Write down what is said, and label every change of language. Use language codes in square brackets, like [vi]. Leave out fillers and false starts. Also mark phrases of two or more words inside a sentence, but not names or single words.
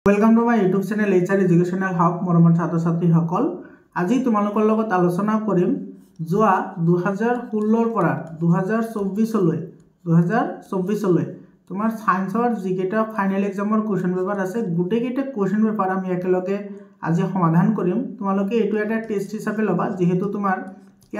[en] Welcome to my YouTube channel [as] HR एजुकेशनल हब मरমৰ ছাত্ৰ ছাত্ৰীসকল আজি তোমালোকৰ লগত আলোচনা কৰিম যোৱা 2016 পৰা 2024 লৈ তোমাৰ সায়েন্সৰ যিকেটা ফাইনাল এক্সামৰ কোৱেশ্চন পেপাৰ আছে গুটেকেটা কোৱেশ্চন পেপাৰ আমি একেলগে আজি সমাধান কৰিম তোমালোকে এটো এটা টেস্ট হিচাপে লবা যেহেতু তোমাৰ ইয়াৰ